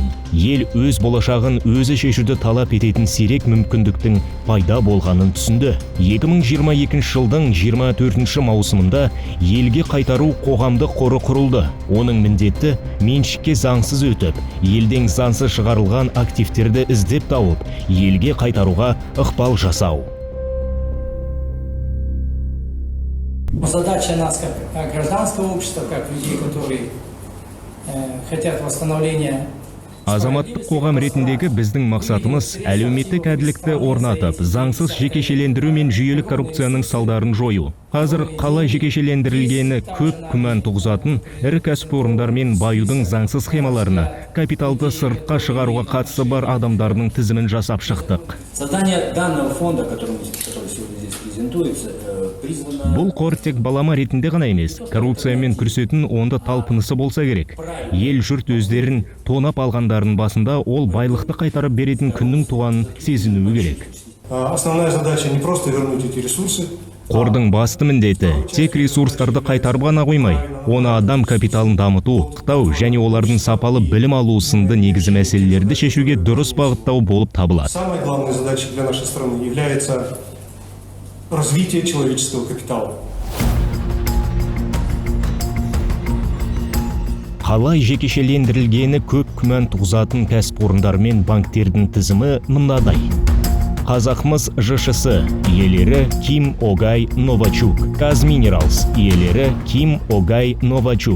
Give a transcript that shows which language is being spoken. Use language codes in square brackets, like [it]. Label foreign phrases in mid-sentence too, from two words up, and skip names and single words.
[kk] Ел өз болашағын өзі шешуді талап ететін сирек мүмкіндіктің пайда болғанын түсінді. 2022 жылдың 24 маусымында елге қайтару қоғамдық қоры құрылды. Оның міндеті меншікке заңсыз өтіп, елден заңсыз шығарылған активтерді іздеп тауып, елге қайтаруға ықпал жасау. [ru] Задача нас как гражданского общества, как людей, которые хотят восстановления. [kk] Азаматтық қоғам ретіндегі біздің мақсатымыз әлеуметтік әділдікті орнатып, заңсыз жекешелендіру мен жүйелік коррупцияның салдарын жою. Қазір қалай жекешелендірілгені көп күмән туғызатын ірі кәсіпорындар мен баюдың заңсыз схемаларына, капиталды сыртқа шығаруға қатысы бар адамдардың тізімін жасап шықтық. [ru] Создание данного фонда, который сегодня здесь презентуется, призвано... [kk] Бұл қор тек балама ретінде ғана емес, коррупциямен күресетін онда талпынысы болса керек. Ел жұрт өздерін тонап алғандардың басында ол байлықты қайтарып беретін күннің туғанын сезінуі керек. [ru] Основная задача не просто вернуть эти ресурсы. [kk] Қордың басты міндеті тек ресурстарды қайтарып ғана қоймай, оны адам капиталын дамыту, қытау және олардың сапалы білім алу сынды негізі мәселелерді шешуге дұрыс бағыттау болып табылады. [ru] Самой главной задачей для нашей страны является развитие человеческого капитала. [kk] Қалай жекешелендірілгені көп күмән туғызатын кәсіпорындар мен банктердің тізімі мынадай. Қазақмыс ЖШС иелері Ким Огай Новачук, Казминералс иелері Ким Огай Новачук,